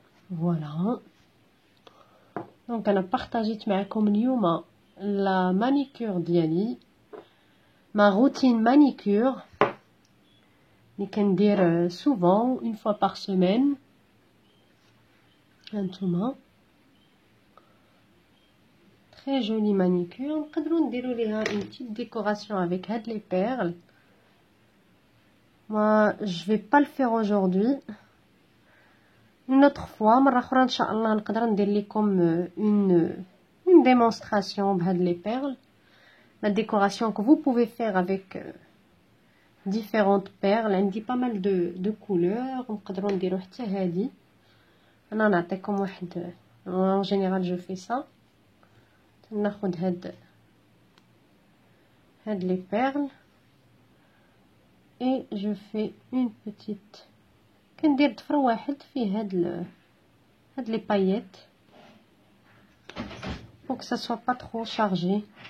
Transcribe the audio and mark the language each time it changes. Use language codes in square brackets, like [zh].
[ar] فوالا. دونك انا بارطاجيت معكم اليوم لا مانيكور ديالي، ما روتين مانيكور اللي كندير [fr] سوفون اون فوا بار سيمين. [ar] هانتوما [fr] تري جولي مانيكور، [ar] نقدروا نديروا ليها اون بتيت ديكوراسيون [fr] افيك هاد لي بيرل. moi je vais pas le faire aujourd'hui, une autre fois [ar] مره اخرى ان شاء الله نقدر ندير لكم [fr] une démonstration بهاد لي بيرل. la décoration que vous pouvez faire avec différentes perles. [ar] عندي [fr] pas mal de couleurs، [ar] نقدروا نديروا حتى هادي. انا نعطيكم واحد [fr] en général je fais ça. [ar] ناخذ هاد les perles [fr] et je fais une petite، [ar] كندير ضفر واحد فيه هاد les paillettes [fr] pour que ça soit pas trop chargé.